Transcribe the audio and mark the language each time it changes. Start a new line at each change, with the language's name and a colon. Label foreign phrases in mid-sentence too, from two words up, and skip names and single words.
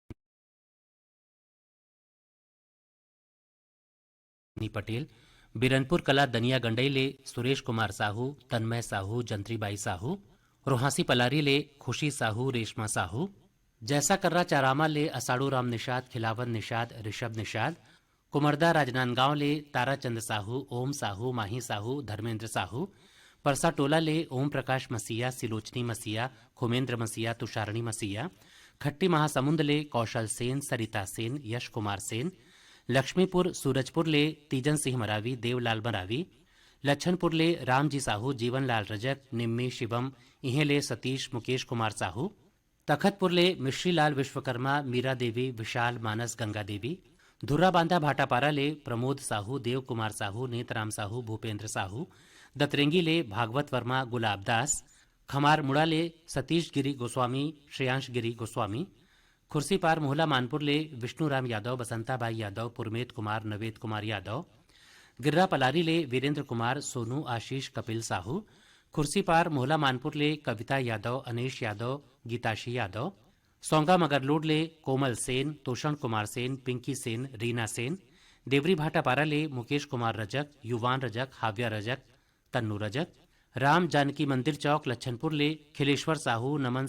Chhattisgarhi: पटेल, बिरनपुर कला दनिया गंडई ले सुरेश कुमार साहू, तन्मय साहू, जंत्रीबाई साहू, रोहासी पलारी ले खुशी साहू, रेशमा साहू, जैसा कर्रा चारामा ले असाड़ू राम निषाद, खिलावन निषाद, ऋषभ निषाद, कुमरदा राजनांदगांव ले ताराचंद साहू, ओम साहू, माही साहू, धर्मेंद्र साहू, परसा टोला ले ओम प्रकाश मसीहा, सिलोचनी मसीहा, खुमेंद्र मसीहा, तुषारणी मसीहा, खट्टी महासमुंद ले कौशल सेन, सरिता सेन, यश कुमार सेन, लक्ष्मीपुर सूरजपुर ले तीजन सिंह मरावी, देवलाल मरावी, लच्छनपुर ले रामजी साहू, जीवनलाल रजक, निम्मी शिवम, इहें ले सतीश मुकेश कुमार साहू, तखतपुर ले मिश्रीलाल विश्वकर्मा, मीरा देवी, विशाल मानस, गंगा देवी, धुर्रा बांधा भाटापारा ले प्रमोद साहू, देव कुमार साहू, नेतराम साहू, भूपेंद्र साहू, दतरेंगी ले भागवत वर्मा, गुलाब दास, खमार मुड़ा ले सतीश गिरी गोस्वामी, श्रेयांश गिरी गोस्वामी, खुर्सीपार मोहला मानपुर ले विष्णुराम यादव, बसंताबाई यादव, पुरमेत कुमार, नवेद कुमार यादव, गिर्रा पलारी ले वीरेंद्र कुमार, सोनू आशीष, कपिल साहू, खुर्सीपार मोहला मानपुर ले कविता यादव, अनेश यादव, गीताशी यादव, सौंगा मगरलोड ले कोमल सेन, तोषण कुमार सेन, पिंकी सेन, रीना सेन, देवरी भाटापारा ले मुकेश कुमार रजक, युवान रजक, हाव्या रजक, तन्नू रजक, राम जानकी मंदिर चौक लच्छनपुर ले खिलेश्वर साहू, नमन